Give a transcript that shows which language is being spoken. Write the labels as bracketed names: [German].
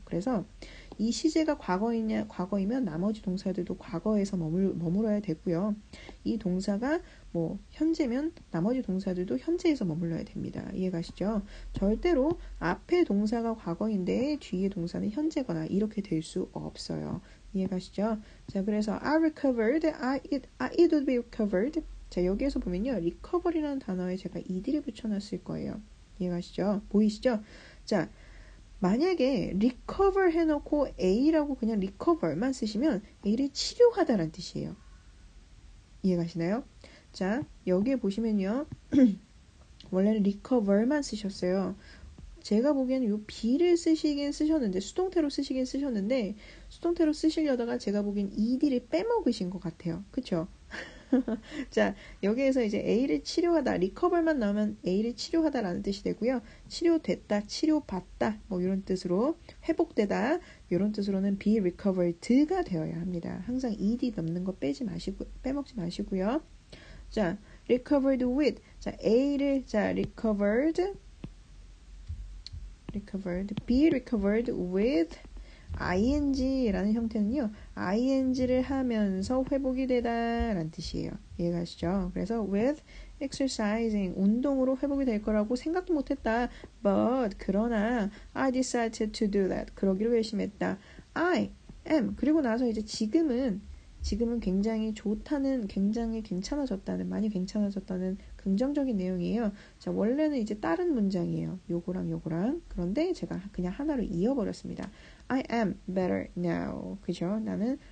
[Korean] 그래서 이 시제가 과거이면 나머지 동사들도 과거에서 머물러야 되고요. 이 동사가 뭐 현재면 나머지 동사들도 현재에서 머물러야 됩니다. 이해가시죠? 절대로 앞에 동사가 과거인데 뒤에 동사는 현재거나 이렇게 될 수 없어요. 이해가시죠? 자, 그래서 [English] I recovered, it would be recovered. [Korean] 자, 여기에서 보면요. recover이라는 단어에 제가 ed를 붙여놨을 거예요. 이해가시죠? 보이시죠? 자, 만약에 recover 해놓고 A라고 그냥 recover만 쓰시면 A를 치료하다라는 뜻이에요. 이해가시나요? 자, 여기에 보시면요. 원래는 recover만 쓰셨어요. 제가 보기에는 요 B를 쓰셨는데 수동태로 쓰셨는데 수동태로 쓰시려다가 제가 보기엔 ED를 빼먹으신 것 같아요. 그쵸? 자, 여기에서 이제 A를 치료하다, recover만 나오면 A를 치료하다라는 뜻이 되고요. 치료됐다, 치료받다, 뭐 이런 뜻으로 회복되다, 이런 뜻으로는 [English] be recovered [Korean] 가 되어야 합니다. 항상 ed 넣는 거 빼먹지 마시고요. [English] 자, recovered with, 자, A를, 자, recovered, be recovered with ing라는 [Korean] 형태는요. ing를 하면서 회복이 되다라는 뜻이에요. 이해가시죠? 그래서 [English] with exercising [Korean] 운동으로 회복이 될 거라고 생각도 못했다. [English] But [Korean] 그러나 [English] I decided to do that. [Korean] 그러기로 결심했다. [English] I am [Korean] 그리고 나서 이제 지금은 굉장히 좋다는 굉장히 괜찮아졌다는 많이 괜찮아졌다는 긍정적인 내용이에요. 자, 원래는 이제 다른 문장이에요. 요거랑 그런데 제가 그냥 하나로 이어버렸습니다. [English] I am better now. [Korean] 그죠? 나는